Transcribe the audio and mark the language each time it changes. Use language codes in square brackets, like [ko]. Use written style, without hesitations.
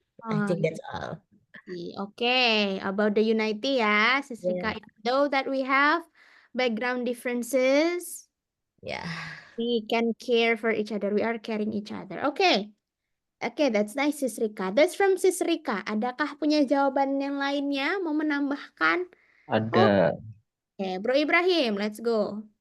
[en] I think that's all. Okay, about the unity ya, Sis Rika. Though that we have background differences, Yeah. we can care for each other. We are caring each other. Okay. Okay, that's nice, Sis Rika. That's from Sis Rika. [id] Adakah punya jawaban yang lainnya? Mau menambahkan? Ada. [en] Okay, Bro Ibrahim, let's go.